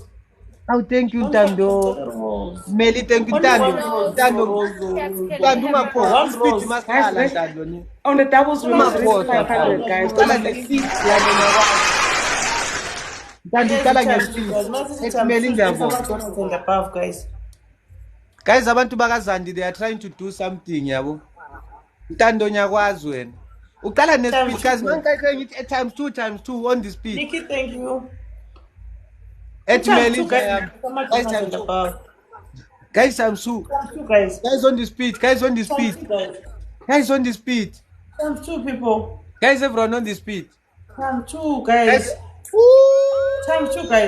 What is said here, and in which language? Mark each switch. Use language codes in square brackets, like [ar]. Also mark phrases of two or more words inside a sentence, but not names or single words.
[en] Oh, thank you, Tando. Meli, thank you, Tando. Tando, One rose. Guys, on the doubles we must reach 500, guys. Guys, [zu] abantu bakazandi, [en] they are trying to do something, yabo. [zu] Tando nyakwazi wena. Uqala nespeed guys, mangikayike ngithi [en] at times 2 on the speed. Nikki, thank you. At Meli, guys, times 2. Guys on the speed, guys on the speed. Guys on the speed. Times 2 people. Guys, everyone on the speed. Times 2 guys. Times 2 guys.